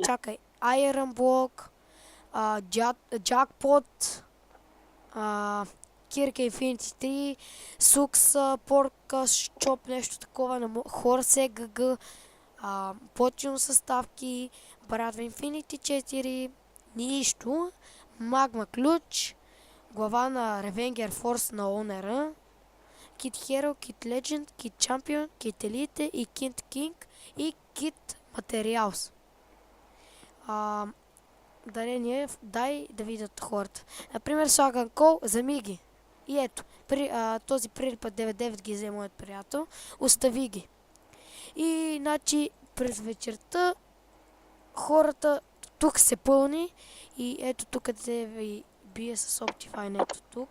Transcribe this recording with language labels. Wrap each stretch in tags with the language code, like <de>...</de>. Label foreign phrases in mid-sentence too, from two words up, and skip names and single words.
<bg>чакай, Iron блок, Jackpot, Kirk Infinity 3, Sux, Porka, Shop, нещо такова, Horse GG, Platinum съставки, Брадва Infinity 4, нищо, Магма ключ, глава на Revenger Force на Онера, Kit Hero, Kit Legend, Kit Champion, Kit Elite и Kit King и Kit Materials. Дарение, дай да видят хората. Например, слагам кол за Миги. И ето, този прилипът 99 ги взе моят приятел, остави ги. И, значи, през вечерта хората тук се пълни и ето тук къде ви бие с Optifine, ето тук.</bg>